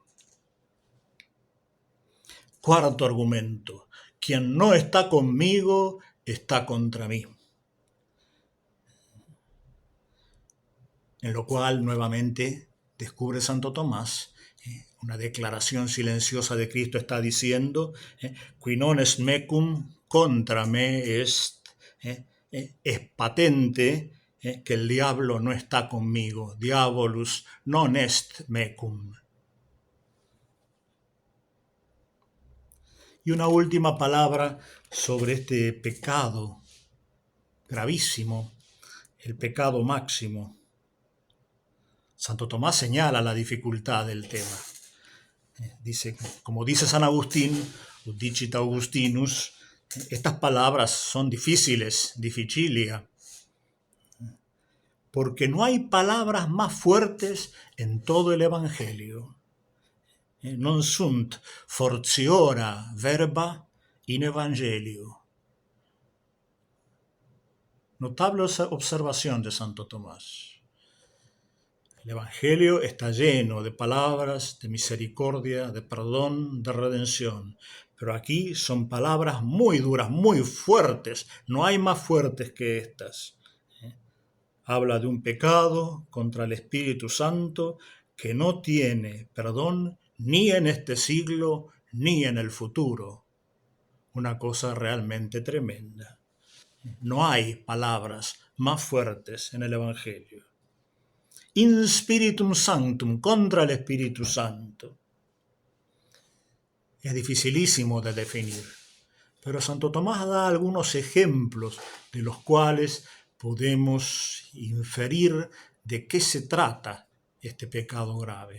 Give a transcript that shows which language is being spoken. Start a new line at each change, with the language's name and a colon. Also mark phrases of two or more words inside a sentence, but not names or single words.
Spanish: Cuarto argumento, quien no está conmigo está contra mí. En lo cual nuevamente descubre Santo Tomás una declaración silenciosa de Cristo, está diciendo,
Latin: qui non est mecum contra me est,
Spanish: es patente que el diablo no está conmigo,
Latin: diabolus non est mecum.
Spanish: Y una última palabra sobre este pecado gravísimo, el pecado máximo. Santo Tomás señala la dificultad del tema. Dice, como dice San Agustín,
Latin: dicit Augustinus,
Spanish: estas palabras son difíciles, dificilia, porque no hay palabras más fuertes en todo el Evangelio.
Latin: Non sunt fortiora verba in Evangelio.
Spanish: Notable observación de Santo Tomás. El Evangelio está lleno de palabras de misericordia, de perdón, de redención. Pero aquí son palabras muy duras, muy fuertes. No hay más fuertes que estas. Habla de un pecado contra el Espíritu Santo que no tiene perdón ni en este siglo ni en el futuro. Una cosa realmente tremenda. No hay palabras más fuertes en el Evangelio.
Latin: In spiritum sanctum,
Spanish: contra el Espíritu Santo. Es dificilísimo de definir, pero Santo Tomás da algunos ejemplos de los cuales podemos inferir de qué se trata este pecado grave.